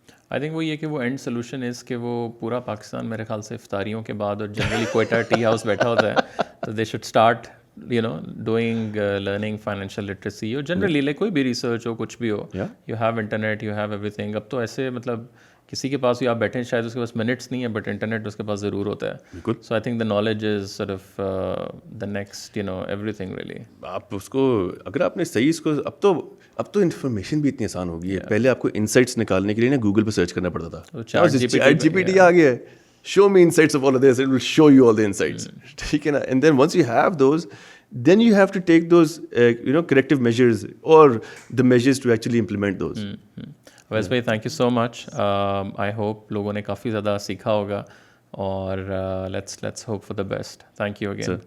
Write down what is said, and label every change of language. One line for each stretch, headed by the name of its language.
English: I think
Urdu: وہ یہ کہ وہ اینڈ سولوشن از کہ وہ پورا پاکستان میرے خیال سے افطاریوں کے بعد اور جنرلی کوئٹہ ٹی ہاؤس بیٹھا ہوتا ہے, تو
English: they should start doing learning financial literacy,
Urdu: اور جنرلی لائک کوئی بھی ریسرچ ہو, کچھ بھی ہو,
English: You have internet, you have everything.
Urdu: اب تو ایسے مطلب کسی کے پاس بھی آپ بیٹھے ہیں شاید اس کے پاس منٹس نہیں ہے بٹ انٹرنیٹ اس کے پاس ضرور ہوتا ہے. بالکل.
English: So I think the knowledge is sort of the next everything really.
Urdu: آپ اس کو اگر آپ نے صحیح اس کو اب تو انفارمیشن بھی اتنی آسان ہو گئی ہے. پہلے آپ کو انسائٹس نکالنے کے لیے نا گوگل پہ سرچ کرنا پڑتا تھا.
English: ChatGPT
Urdu: آ گیا ہے,
English: show me insights of all of this, it will show you all the insights.
Urdu: ٹھیک ہے نا.
English: And then once you have those, then you have to take those corrective measures or the measures to actually implement those. Awais بھائی thank you so much. I hope
Urdu: لوگوں نے کافی زیادہ سیکھا ہوگا اور
English: Let's hope for the best. Thank you again.